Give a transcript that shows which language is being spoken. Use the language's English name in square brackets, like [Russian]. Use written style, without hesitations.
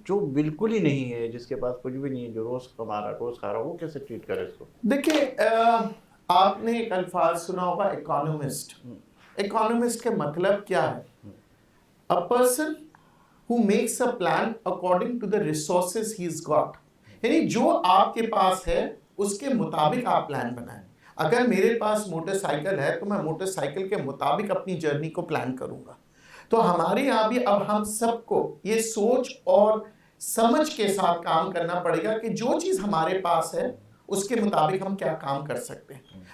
[Urdu] جو بالکل ہی نہیں ہے, جس کے پاس کچھ بھی نہیں ہے, جو روز کما رہا روز کھا رہا, وہ کیسے ٹریٹ کرے اس کو؟ دیکھیے, آپ نے ایک الفاظ سنا ہوگا اکانومسٹ. اکانومسٹ کے مطلب کیا ہے؟ [English] A person who makes a plan according to the resources he's got. [Urdu] یعنی جو آپ کے پاس ہے اس کے مطابق آپ پلان بنائیں. اگر میرے پاس موٹر سائیکل ہے تو میں موٹر سائیکل کے مطابق اپنی جرنی کو پلان کروں گا. تو ہمارے یہاں بھی اب ہم سب کو یہ سوچ اور سمجھ کے ساتھ کام کرنا پڑے گا کہ جو چیز ہمارے پاس ہے اس کے مطابق ہم کیا کام کر سکتے ہیں.